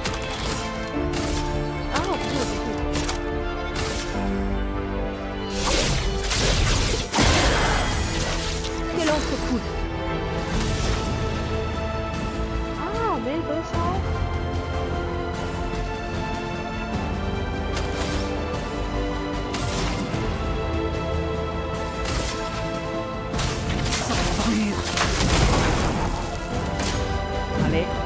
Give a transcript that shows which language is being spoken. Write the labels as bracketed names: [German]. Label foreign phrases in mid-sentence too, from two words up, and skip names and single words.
[Chinese] 啊，不是不是。 [French] que l'encre coule. [Chinese] 啊，没得烧。Allez.